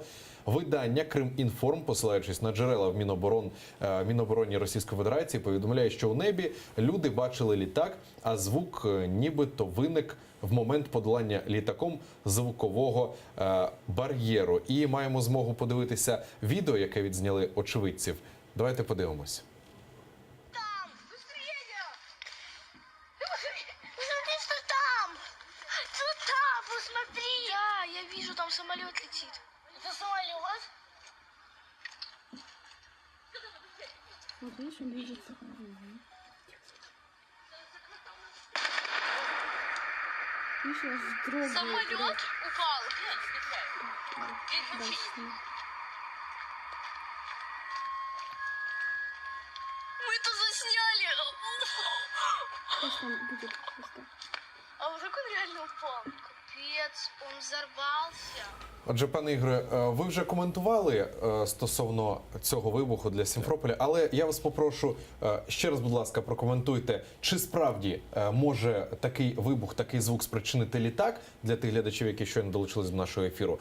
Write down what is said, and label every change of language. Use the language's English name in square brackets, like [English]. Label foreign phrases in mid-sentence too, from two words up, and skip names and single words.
[Ukrainian] Видання «Кримінформ», посилаючись на джерела в Мінобороні Російської Федерації, повідомляє, що у небі люди бачили літак, а звук нібито виник в момент подолання літаком звукового бар'єру. І маємо змогу подивитися відео, яке відзняли очевидців. Давайте подивимось. [Russian] Там! Быстрее! Посмотри, что там! Туда, посмотри! Да, я вижу, там самолет летит. Это самолет? Вот видишь, он движется. Видишь, я вздрогнул. Самолет упал. Дальше. Мы это засняли. Сейчас там будет просто. А вдруг он реально упал? Капец, он взорвался. [Ukrainian] Отже, пане Ігоре, ви вже коментували стосовно цього вибуху для Сімферополя, але я вас попрошу ще раз, будь ласка, прокоментуйте, чи справді може такий вибух, такий звук спричинити літак для тих глядачів, які щойно долучились до нашого ефіру.